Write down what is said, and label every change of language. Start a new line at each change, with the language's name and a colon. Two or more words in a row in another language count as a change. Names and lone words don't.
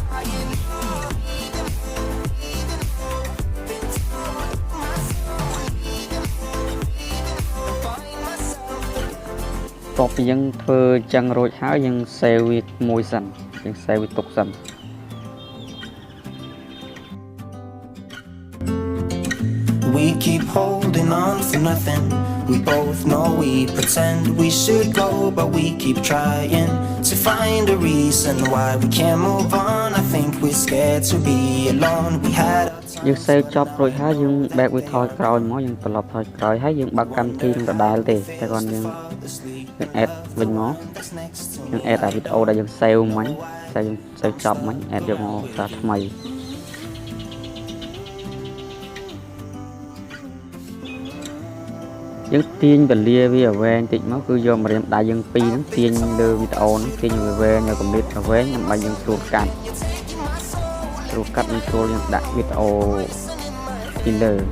Khmer: តោះពីយើងធ្វើចឹងរួចហើយយើង save វាមួយសិនយើង save វាទុកសិន
English: We keep holding on for nothing. We both know we pretend we should go, but we keep trying to find a reason why we can't move on. I think we're scared to be alone. We had
Khmer: យើង save ចប់រួចហើយយើង back វាថយក្រោយមកយើងត្រឡប់ថយក្រោយហើយយើងបើកកម្មវិធីនឹងដដែលទេតែគាត់យើង add វិញមកយើង add អាវីដេអូដែលយើង save មិញ save ចប់មិញ add យកមកសារថ្មី យើងទាញវេលាវាវែងតិចមកគឺយកម្រាមដៃយើងពីរហ្នឹងទាញលើវីដេអូហ្នឹងទាញវាវែងឲ្យកម្រិតវែងដើម្បីយើងស្រួលកាត់និងស្រួលយើងដាក់វីដេអូពីលើ